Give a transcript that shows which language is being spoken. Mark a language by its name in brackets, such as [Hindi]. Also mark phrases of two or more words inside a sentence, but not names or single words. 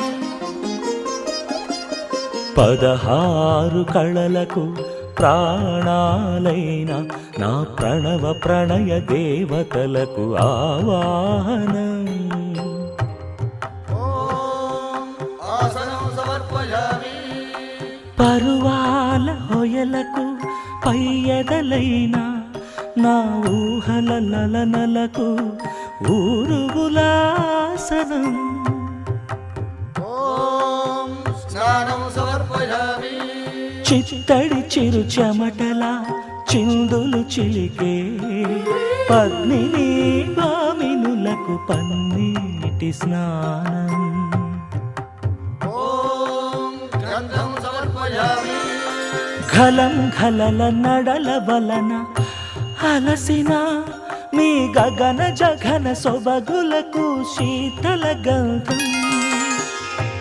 [Telugu] 16 కళలకు ప్రాణాలైన నా ప్రణవ ప్రణయ దేవతలకు ఆవాహనం [Sanskrit] आसनं समर्पयामि [Telugu] పరువాల హొయలకు పయ్యదలైన నా ఊహల లలనలకు ఊరుగులాసనం [Sanskrit] स्नानं समर्पयामि [Telugu] చిత్తడి చిరు చెమటల చిందులు చిలికే పద్మిని భామినులకు పన్నీటి స్నానం ఘలం ఘలల నడల వలన అలసిన మీ గగన జగన సొబగులకు శీతల గంధం